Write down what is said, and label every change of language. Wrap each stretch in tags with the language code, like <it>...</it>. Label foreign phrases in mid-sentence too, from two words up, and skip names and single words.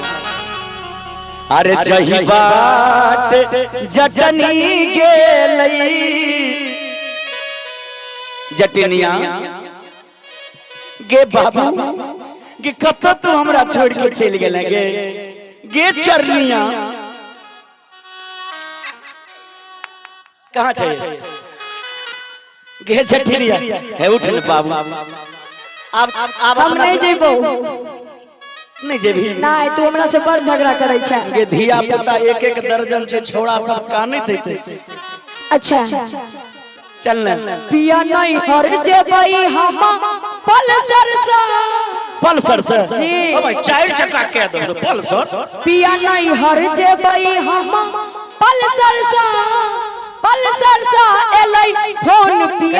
<mai>अरे जही बात जटनी गेलै जटिनिया गे बाबू गे, कत तू हमरा छोड़ के चल गेले गे गे चरनिया कहाँ छै गे जटिनिया। है उठ ले बाबू, अब हम नहीं जेबो, नहीं जेबी ना तू हमरा से बड़ झगड़ा करे छै गे। धिया पुता एक एक दर्जन से छोड़ा सब कानैत हेतै। अच्छा चल न पिया नहीं हर जेबई हम पल्सर से, पल्सर से जी ओ भाई 4 चक्का के दो पल्सर। पिया नहीं हर जेबई हम पल्सर से, पल्सर से एलै फोन पिया</mai>